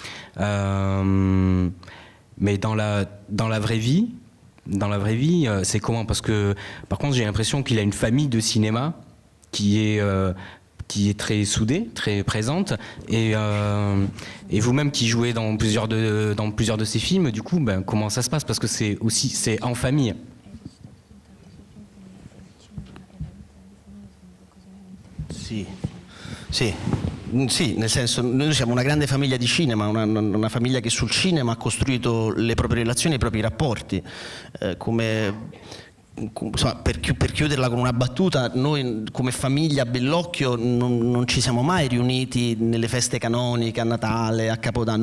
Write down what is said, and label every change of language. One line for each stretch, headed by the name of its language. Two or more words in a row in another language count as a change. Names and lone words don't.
French: Mais dans la vraie vie, c'est comment? Parce que, par contre, j'ai l'impression qu'il a une famille de cinéma qui est très soudée, très présente, et vous-même qui jouez dans plusieurs de ces films, du coup, comment ça se passe? Parce que c'est en famille.
Italian: Sì, nel senso, noi siamo una grande famiglia di cinema, una famiglia che sul cinema ha costruito le proprie relazioni e i propri rapporti. Insomma, per chiuderla con una battuta, noi come famiglia Bellocchio non ci siamo mai riuniti nelle feste canoniche, a Natale, a Capodanno.